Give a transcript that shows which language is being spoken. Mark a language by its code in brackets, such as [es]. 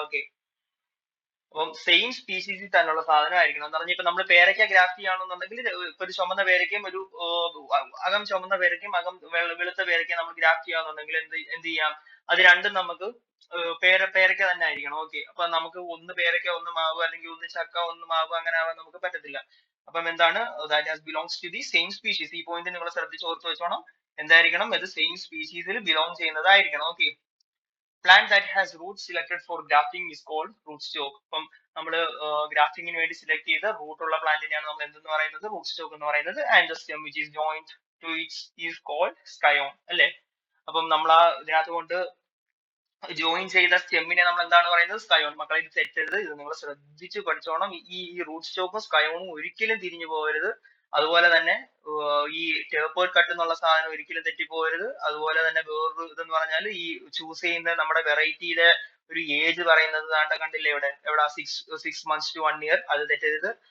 [ml] Okay, അപ്പം same സ്പീഷീസിൽ തന്നെയുള്ള സാധനമായിരിക്കണം എന്ന് പറഞ്ഞാൽ ഇപ്പൊ നമ്മൾ പേരയ്ക്ക ഗ്രാഫ്റ്റ് ചെയ്യുകയാണെന്നുണ്ടെങ്കിൽ ഇപ്പൊ ഒരു ചുമന്ന പേരയ്ക്കും ഒരു അകം ചുമന്ന പേരയ്ക്കും അകം വെളുത്ത പേരയ്ക്കും നമ്മൾ ഗ്രാഫ്റ്റ് ചെയ്യുകയാണെന്നുണ്ടെങ്കിൽ എന്ത് ചെയ്യാം? അത് രണ്ടും നമുക്ക് പേരയ്ക്ക തന്നെ ആയിരിക്കണം. ഓക്കെ, അപ്പൊ നമുക്ക് ഒന്ന് പേരയ്ക്ക ഒന്ന് മാവ്, അല്ലെങ്കിൽ ഒന്ന് ചക്ക ഒന്ന് മാവ്, അങ്ങനെ ആവാൻ നമുക്ക് പറ്റത്തില്ല. അപ്പം എന്താണ്? [en] That has belongs to the same species. [ml] ഈ പോയിന്റ് നിങ്ങൾ ശ്രദ്ധിച്ച് ഓർത്ത് വെച്ചോണം. എന്തായിരിക്കണം? ഇത് same സ്പീഷീസിൽ belong ചെയ്യുന്നതായിരിക്കണം. [en] Okay, plant that has roots selected for grafting is called rootstock. [ml] അപ്പം നമ്മൾ ഗ്രാഫ്റ്റിംഗിന് വേണ്ടി സെലക്ട് ചെയ്ത റൂട്ട് ഉള്ള പ്ലാന്റിനെയാണ് നമ്മൾ എന്തെന്ന് പറയുന്നത്? റൂട്ട് സ്റ്റോക്ക് എന്ന് പറയുന്നത്. [en] And the stem which is joined to it is called scion അല്ലേ? [ml] അപ്പം നമ്മൾ ഇതിനകത്ത് കൊണ്ട് ജോയിൻ ചെയ്ത സ്റ്റെമ്മിനെ നമ്മൾ എന്താണ് പറയുന്നത്? സ്കയോൺ. മക്കളെ ഇത് തെറ്റരുത്, ഇത് നിങ്ങൾ ശ്രദ്ധിച്ച് പഠിച്ചോണം. ഈ റൂട്ട് സ്റ്റോക്കും സ്കയോണും ഒരിക്കലും തിരിഞ്ഞു പോകരുത്. അതുപോലെ തന്നെ ഈ ടേപ്പേർഡ് കട്ട് എന്നുള്ള സാധനം ഒരിക്കലും തെറ്റിപ്പോകരുത്. അതുപോലെ തന്നെ വേറൊരു ഇതെന്ന് പറഞ്ഞാൽ ഈ ചൂസ് ചെയ്യുന്ന നമ്മുടെ വെറൈറ്റിയിലെ ഒരു ഏജ് പറയുന്നത് കണ്ടില്ലേ എവിടെ [en] 6 months to 1 year, [ml] അത് തെറ്റരുത്.